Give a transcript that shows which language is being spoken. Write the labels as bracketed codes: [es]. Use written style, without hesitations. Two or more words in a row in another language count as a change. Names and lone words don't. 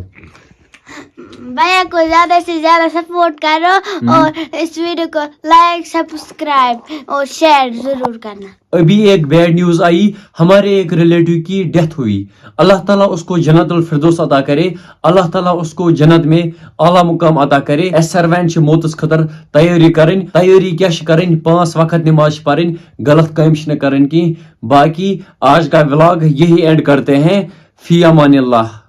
[hi] भैया को ज्यादा से ज्यादा सपोर्ट करो और इस वीडियो को लाइक, सब्सक्राइब और शेयर जरूर करना। अभी एक [en] bad news [hi] आई, हमारे एक रिलेटिव की डेथ हुई। अल्लाह ताला उसको जन्नतुल फिरदौस अता करे, अल्लाह ताला उसको जन्नत में आला मुकाम अता करे। [ks] एस सर्वेंट छ मौतस खतर तैयारी करन, तैयारी क्या करन, 5 वक्त नमाज पढ़न, गलत काम न करन की। [hi] बाकी आज का व्लॉग यही एंड करते हैं। [ar] في أمان الله.